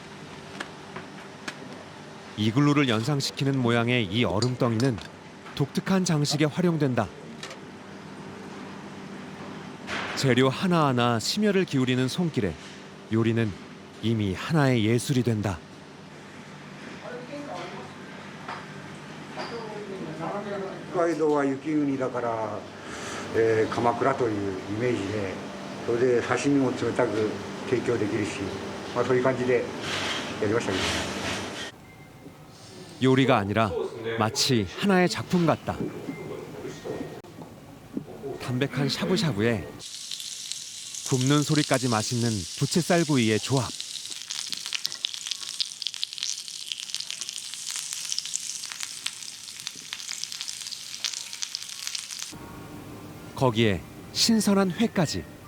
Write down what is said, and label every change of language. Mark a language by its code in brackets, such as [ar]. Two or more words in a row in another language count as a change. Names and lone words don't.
[ko] 이글루를 연상시키는 모양의 이 얼음덩이는 독특한 장식에 활용된다. 재료 하나하나 심혈을 기울이는 손길에 요리는 이미 하나의 예술이 된다. [ja] 北海道は雪国だから、鎌倉というイメージで、それで刺身も冷たく提供できるし、そういう感じでやりましたけど。 [ko] 요리가 아니라 마치 하나의 작품 같다. 담백한 샤브샤브에 굽는 소리까지 맛있는 부채살구이의 조합. 거기에 신선한 회까지.